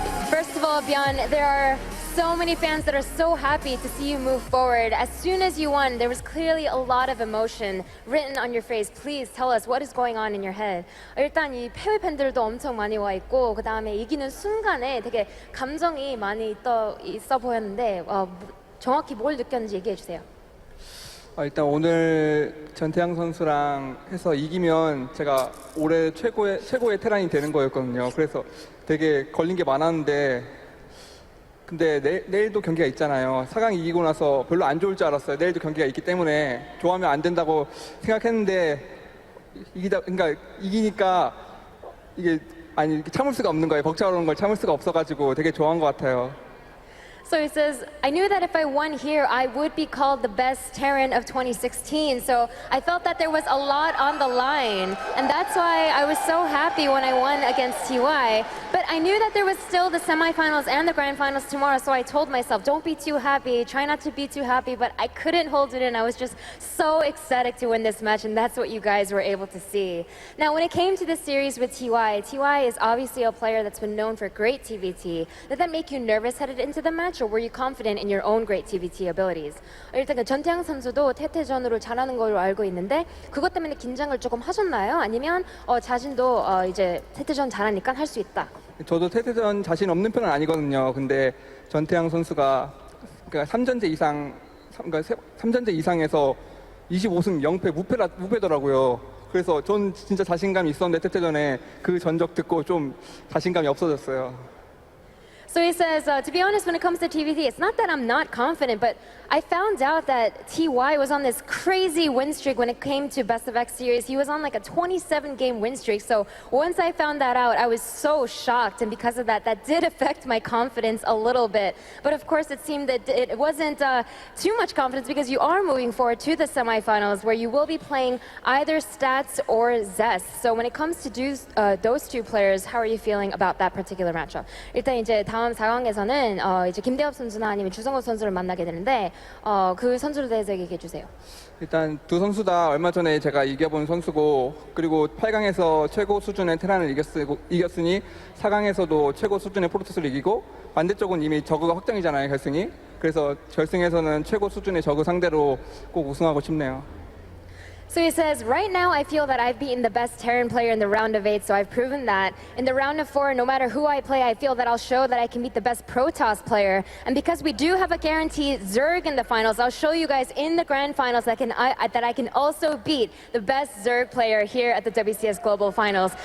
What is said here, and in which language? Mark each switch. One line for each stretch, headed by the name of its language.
English: First of all, byun, there are so many fans that are so happy to see you move forward. As soon as you won, there was clearly a lot of emotion written on your face. Please tell us what is going on in your head.
Korean: 일단 이 패배 팬들도 엄청 많이 와 있고 그 다음에 이기는 순간에 되게 감정이 많이 있어 보였는데 정확히 뭘 느꼈는지 얘기해 주세요. 일단 오늘 전태양 선수랑 해서 이기면 제가 올해 최고의 테란이 되는 거였거든요. 그래서 되게 걸린 게 많았는데 근데 내일도 경기가 있잖아요. 4강 이기고 나서 별로 안 좋을 줄 알았어요. 내일도 경기가 있기 때문에 좋아하면 안 된다고 생각했는데 그러니까 이기니까 이게 참을 수가 없는 거예요. 벅차오르는 걸 참을 수가 없어가지고 되게 좋아한 것 같아요.
English: So he says, I knew that if I won here, I would be called the best Terran of 2016. So I felt that there was a lot on the line. And that's why I was so happy when I won against TY. But I knew that there was still the semifinals and the grand finals tomorrow. So I told myself, don't be too happy. Try not to be too happy. But I couldn't hold it in. I was just so ecstatic to win this match. And that's what you guys were able to see. Now, when it came to this series with TY is obviously a player that's been known for great TVT. Did that make you nervous headed into the match? Or were you confident in your own great TVT abilities?
Korean: 일단 그 전태양 선수도 태태전으로 잘하는 걸로 알고 있는데 그것 때문에 긴장을 조금 하셨나요? 아니면 자신도 이제 태태전 잘하니까 할 수 있다. 저도 태태전 자신 없는 편은 아니거든요. 근데 전태양 선수가 그러니까 3전제 이상, 그러니까 3전제 이상에서 25승 0패 무패더라고요. 그래서 전 진짜 자신감이 있었는데 태태전에 그 전적 듣고 좀 자신감이 없어졌어요.
English: So he says, to be honest, when it comes to TVT, it's not that I'm not confident, but I found out that TY was on this crazy win streak when it came to Best of X series. He was on like a 27-game win streak. So once I found that out, I was so shocked. And because of that, that did affect my confidence a little bit. But of course, it seemed that it wasn't too much confidence because you are moving forward to the semifinals where you will be playing either Stats or Zest. So when it comes to those two players, how are you feeling about that particular matchup?
Korean: 일단 이제 다음 4강에서는 이제 김대엽 선수나 아니면 주성호 선수를 만나게 되는데 그 선수에 대해서 얘기해 주세요. 일단 두 선수 다 얼마 전에 제가 이겨본 선수고 그리고 8강에서 최고 수준의 테란을 이겼으니 4강에서도 최고 수준의 프로토스를 이기고 반대쪽은 이미 저그가 확정이잖아요, 결승이. 그래서 결승에서는 최고 수준의 저그 상대로 꼭 우승하고 싶네요.
English: So he says, right now I feel that I've beaten the best Terran player in the round of 8, so I've proven that. In the round of 4, no matter who I play, I feel that I'll show that I can beat the best Protoss player. And because we do have a guaranteed Zerg in the finals, I'll show you guys in the grand finals that I can also beat the best Zerg player here at the WCS Global Finals.